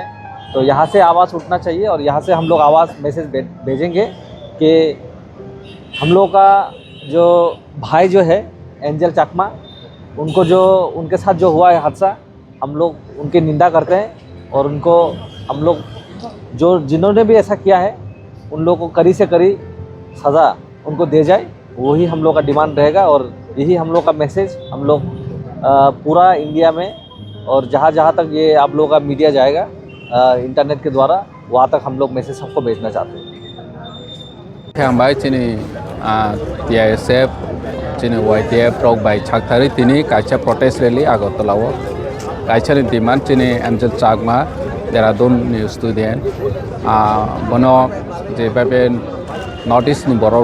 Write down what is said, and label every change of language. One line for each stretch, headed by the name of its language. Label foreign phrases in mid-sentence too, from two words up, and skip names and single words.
Hindi: तो यहाँ से आवाज़ उठना चाहिए और यहाँ से हम लोग आवाज़ मैसेज भेजेंगे कि हम लोग का जो भाई जो है एंजल चाकमा, उनको जो उनके साथ जो हुआ है हादसा, हम लोग उनकी निंदा करते हैं और उनको हम लोग जो जिन्होंने भी ऐसा किया है उन लोगों को कड़ी से कड़ी सज़ा उनको दे जाए, वही हम लोग का डिमांड रहेगा। और यही हम लोग का मैसेज हम लोग पूरा इंडिया में और जहाँ जहाँ तक ये आप लोगों का मीडिया जाएगा इंटरनेट के द्वारा, वहाँ तक हम लोग मैसेज सबको भेजना चाहते हैं।
Kok Borok: थांबाय चिनी TISF चिनी YTF रॉक बाय छाकथारी तिनी काचा
English: protest rally
Kok Borok: आगरतलाव काचानि डिमांड चिनी एंजल चाकमा देहरादून स्टूडेंट बनो जेबाबे नॉर्थ ईस्ट नि बरक